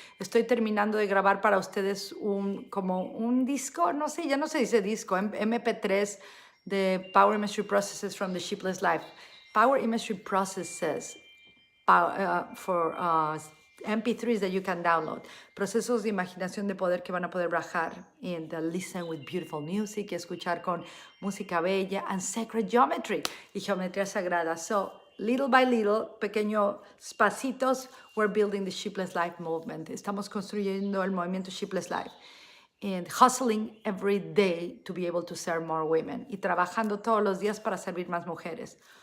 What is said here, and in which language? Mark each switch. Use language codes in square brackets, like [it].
[es] Estoy terminando de grabar para ustedes como un disco, no sé, ya no se dice disco, MP3 de Power Imagery Processes from the Sheepless Life. [en] Power Imagery Processes for MP3s that you can download. [es] Procesos de imaginación de poder que van a poder bajar [en] and listen with beautiful music, [es] y escuchar con música bella [en] and sacred geometry [es] y geometría sagrada. [en] So, little by little, [es] pequeños pasitos, [en] we're building the Sheepless Life movement. [es] Estamos construyendo el movimiento Sheepless Life. [en] And hustling every day to be able to serve more women. [es] Y trabajando todos los días para servir más mujeres.